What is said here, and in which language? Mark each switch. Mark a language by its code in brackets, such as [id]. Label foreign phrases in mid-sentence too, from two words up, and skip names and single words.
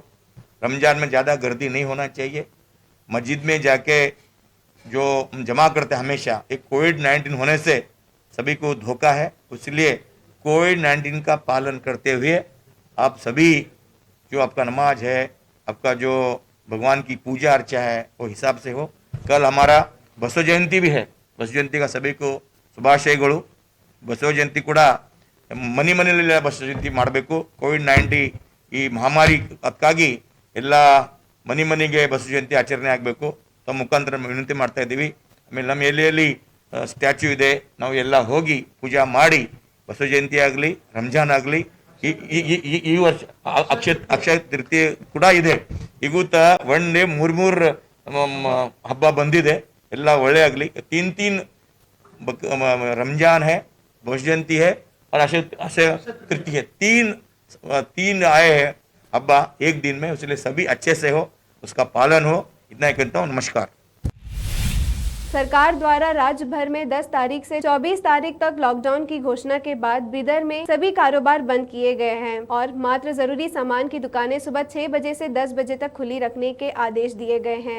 [hi] रमजान में ज़्यादा गर्दी नहीं होना चाहिए। मस्जिद में जाके जो जमा करते हैं हमेशा, एक कोविड-19 होने से सभी को धोखा है, इसलिए कोविड-19 का पालन करते हुए आप सभी जो आपका नमाज है, आपका जो भगवान की पूजा अर्चा है, वो हिसाब से हो। कल हमारा बसव जयंती भी है। बसव जयंती का सभी को ಶುಭಾಶಯಗಳು। [kn] ಬಸವ ಜಯಂತಿ ಕೂಡ ಮನೆಯಲ್ಲಿ ಬಸವ ಜಯಂತಿ ಮಾಡಬೇಕು। ಕೋವಿಡ್-19 ಈ ಮಹಾಮಾರಿ ಅದಕ್ಕಾಗಿ ಎಲ್ಲ ಮನೆಗೆ ಬಸವ ಜಯಂತಿ ಆಚರಣೆ ಆಗಬೇಕು ತಮ್ಮ ಮುಖಾಂತರ ವಿನಂತಿ ಮಾಡ್ತಾ ಇದ್ದೀವಿ। ಆಮೇಲೆ ನಮ್ಮ ಎಲೆಯಲ್ಲಿ ಸ್ಟ್ಯಾಚ್ಯೂ ಇದೆ, ನಾವು ಎಲ್ಲ ಹೋಗಿ ಪೂಜಾ ಮಾಡಿ ಬಸವ ಜಯಂತಿ ಆಗಲಿ ರಂಜಾನ್ ಆಗಲಿ ಈ ವರ್ಷ ಅಕ್ಷಯ ತೃತೀಯ ಕೂಡ ಇದೆ। ಈಗೂ ಒಂದೇ ಮೂರು ಹಬ್ಬ ಬಂದಿದೆ, ಎಲ್ಲ ಒಳ್ಳೆ ಆಗಲಿ। [hi] तीन रमजान है, बसव जयंती है और अक्षय तृतीय है। तीन आए हैं हब्बा एक दिन में, इसलिए सभी अच्छे से हो, उसका पालन हो। इतना ही कहता हूँ। नमस्कार। सरकार द्वारा राज्य भर में 10 तारीख से 24 तारीख तक लॉकडाउन की घोषणा के बाद बिदर में सभी कारोबार बंद किए गए हैं और मात्र जरूरी सामान की दुकानें सुबह 6 बजे से 10 बजे तक खुली रखने के आदेश दिए गए हैं।